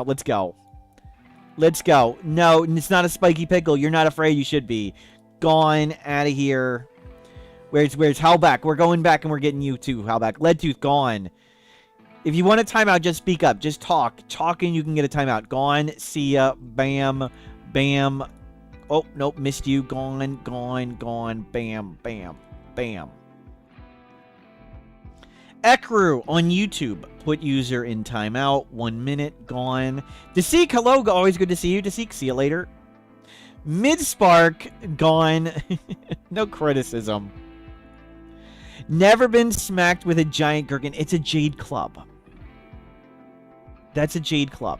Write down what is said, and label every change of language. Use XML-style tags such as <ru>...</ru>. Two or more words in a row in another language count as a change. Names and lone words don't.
<en>Let's go. Let's go. No, it's not a spiky pickle. You're not afraid. You should be. Gone. Out of here. Where's Howlback? We're going back and we're getting you too, Howlback. Leadtooth, gone. If you want a timeout, just speak up. Just talk. Talking, you can get a timeout. Gone. See ya. Bam. Bam. Oh, nope. Missed you. Gone. Gone. Gone. Bam. Bam. Bam. Ekru on YouTube. Put user in timeout. 1 minute. Gone. Desik, hello. Always good to see you. Desik, see you later. Midspark. Gone. No criticism. Never been smacked with a giant gherkin. It's a Jade Club. That's a Jade Club.</en>